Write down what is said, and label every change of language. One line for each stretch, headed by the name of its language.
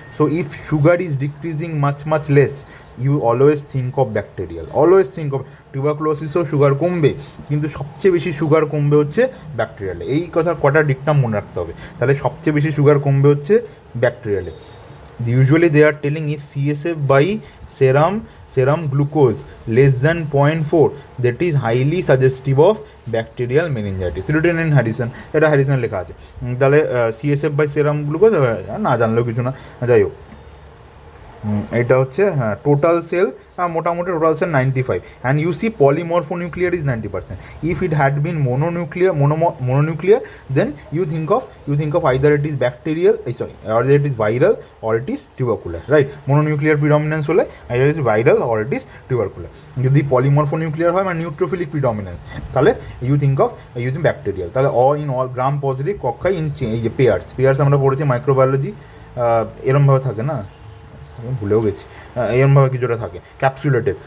English: so if sugar is decreasing much less, you always think of bacterial, always think of টিউবারকুলোসিসও sugar কমবে,
Bangla: কিন্তু সবচেয়ে বেশি sugar কমবে হচ্ছে ব্যাকটেরিয়ালে। এই কথা কটা ডিকটাম মনে রাখতে হবে। তাহলে সবচেয়ে বেশি সুগার কমবে হচ্ছে ব্যাকটেরিয়ালে।
English: Usually they are telling if CSF by serum glucose less than 0.4, that is highly suggestive of bacterial meningitis. written in Harrison,
Bangla: এটা হ্যারিসন লেখা আছে। তাহলে CSF by serum glucose না জানলেও কিছু না, যাই হোক। এটা হচ্ছে হ্যাঁ
English: Total cell, মোটামুটি total cell 95, and you see polymorphonuclear is 90%. If it had been mononuclear, then you think of either it is bacterial, or it is viral, or it is tubercular, right? Mononuclear predominance হলে either it is viral or it is tubercular.
Bangla: যদি polymorphonuclear হয় মানে neutrophilic প্রিডমিনেন্স, তাহলে
English: You think bacterial.
Bangla: তাহলে all gram positive কক্ষায় এই যে pairs আমরা পড়েছি মাইক্রোবায়োলজি, এরমভাবে থাকে না, ভুলেও গেছি, এরমভাবে কিছুটা থাকে ক্যাপসুলেটেড।